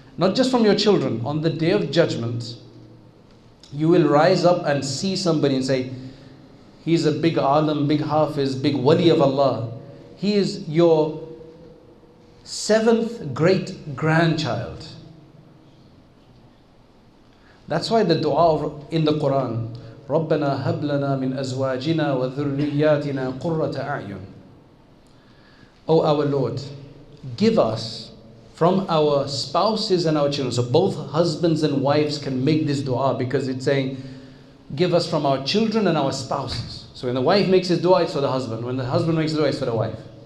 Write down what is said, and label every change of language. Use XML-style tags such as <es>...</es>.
<en>Not just from your children. On the Day of Judgment, you will rise up and see somebody and say, he's a big alim, big hafiz, big wali of Allah. He is your 7th great grandchild. That's why the dua in the Quran,</en> <ar>رَبَّنَا هَبْ لَنَا مِنْ أَزْوَاجِنَا وَذُرِّيَّاتِنَا قُرَّةَ أَعْيُنٍ.</ar> <en>O our Lord, give us from our spouses and our children. So both husbands and wives can make this dua, because it's saying, give us from our children and our spouses. So when the wife makes his dua, it's for the husband. When the husband makes the dua, it's for the wife.</en>